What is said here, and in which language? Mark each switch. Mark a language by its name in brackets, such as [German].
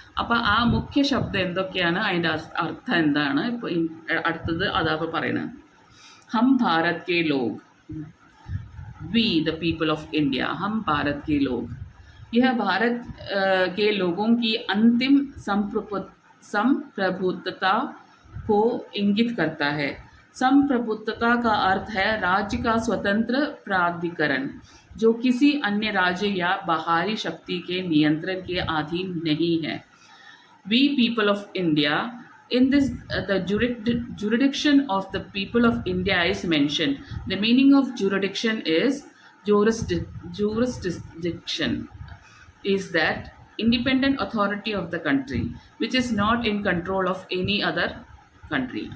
[Malayalam] അപ്പോൾ ആ മുഖ്യ ശബ്ദം എന്തൊക്കെയാണ്, അതിൻ്റെ അർത്ഥം എന്താണ്, ഇപ്പോൾ അടുത്തത് അതാ ഇപ്പോൾ പറയുന്നത്. [Hindi] ഹം Bharat K log, [English] we the people of India, [Hindi] हम भारत के लोग. यह भारत के लोगों की अंतिम संप्रभुत्वता को इंगित करता है. संप्रभुत्वता का अर्थ है राज्य का स्वतंत्र प्राधिकरण जो किसी अन्य राज्य या बाहरी शक्ति के नियंत्रण के अधीन नहीं है. [English] We people of India, in this the jurisdiction of the people of India is mentioned. The meaning of jurisdiction is jurisdiction is that independent authority of the country which is not in control of any other country.